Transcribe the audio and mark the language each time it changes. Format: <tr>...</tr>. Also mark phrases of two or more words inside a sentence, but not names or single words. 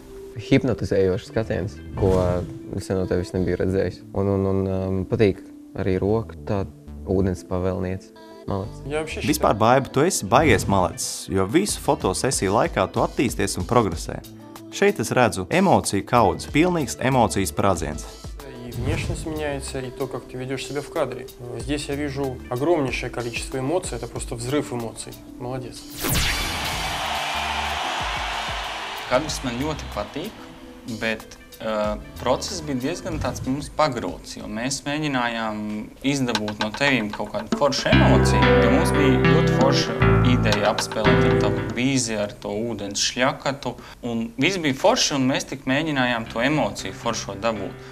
<lv>Hipnotizējošs skatiens, ko es no tevis nebiju redzējis. Un patīk arī roka, tā ūdens pavēlniece. Malacis. Vispār, Baiba, tu esi baigies malacis, jo visu fotosesiju laikā tu attīsties un progresē. Šeit es redzu emociju kaudzi, pilnīgs emocijas sprādziens.</lv> <ru>И внешность меняется, и то, как ты ведешь себя в кадре. Здесь я вижу огромнейшее количество эмоций, это просто взрыв эмоций. Молодец.</ru> <lv>Kadrs man ļoti patīk, bet process bija diezgan tāds mums pagrūts, jo mēs mēģinājām izdabūt no tevīm kaut kādu foršu emociju, jo mums bija ļoti forša ideja apspēlēt ar tavu vīziju, ar to ūdens šļakatu, un viss bija forši, un mēs tik mēģinājām to emociju foršo dabūt.</lv>